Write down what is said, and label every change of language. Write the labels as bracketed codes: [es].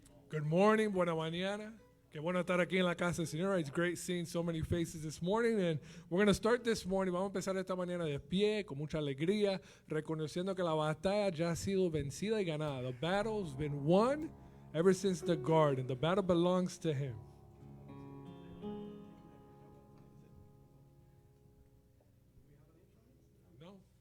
[en] Good morning, [es] buena mañana. Qué bueno estar aquí en la casa del Señor. [en] It's great seeing so many faces this morning. And we're going to start this morning. [es] Vamos a empezar esta mañana de pie, con mucha alegría, reconociendo que la batalla ya ha sido vencida y ganada. [en] The battle's been won ever since the garden. The battle belongs to Him. [es] No?